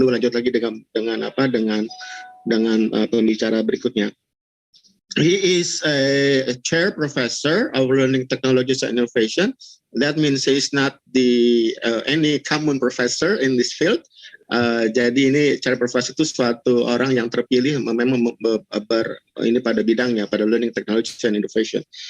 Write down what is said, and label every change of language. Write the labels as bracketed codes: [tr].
[id] Lalu lanjut lagi dengan pembicara berikutnya. [en] He is a chair professor of learning technologies and innovation. That means he is not any common professor in this field. [id] Jadi ini chair professor itu suatu orang yang terpilih memang ini pada bidangnya, pada [en] learning technologies and innovation.